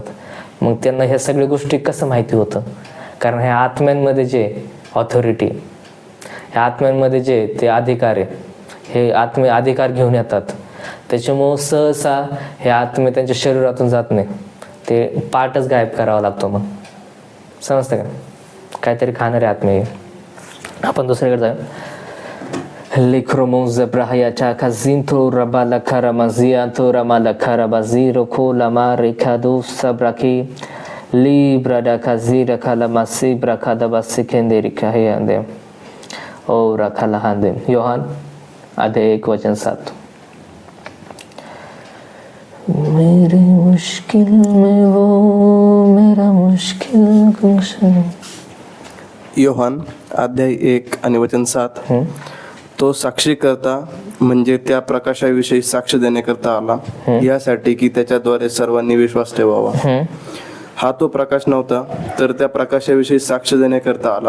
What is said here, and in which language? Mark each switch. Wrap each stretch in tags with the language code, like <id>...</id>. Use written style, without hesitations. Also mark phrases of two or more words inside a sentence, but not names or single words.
<mr>मग त्यांना ह्या सगळ्या गोष्टी कसं माहिती होतं? कारण ह्या आत्म्यांमध्ये जे ऑथॉरिटी, ह्या आत्म्यांमध्ये जे ते अधिकार आहे, हे आत्मे अधिकार घेऊन येतात. त्याच्यामुळं सहसा हे आत्मे त्यांच्या शरीरातून जात नाही, ते पार्टच गायब करावा लागतो. मग समजतं का? काहीतरी खाणारे आत्मे. आपण दुसरीकडे जाऊ. Likromo zebrahaya chaka zinto rabala karamazianto ramala karabaziro kola marikadu sabraki libra da kazira kalamasi brakada basikenderi kahayande o rakalahande. योहान अध्याय 1:7.</mr> <hi>मेरी मुश्किल में वो मेरा मुश्किल कुशन.</hi> <mr>योहान अध्याय 1:7. तो साक्षी करता म्हणजे त्या प्रकाशाविषयी साक्ष देण्याकरता आला, यासाठी की त्याच्याद्वारे सर्वांनी विश्वास ठेवावा. हा तो प्रकाश नव्हता तर त्या प्रकाशाविषयी साक्ष देण्याकरता आला.</mr>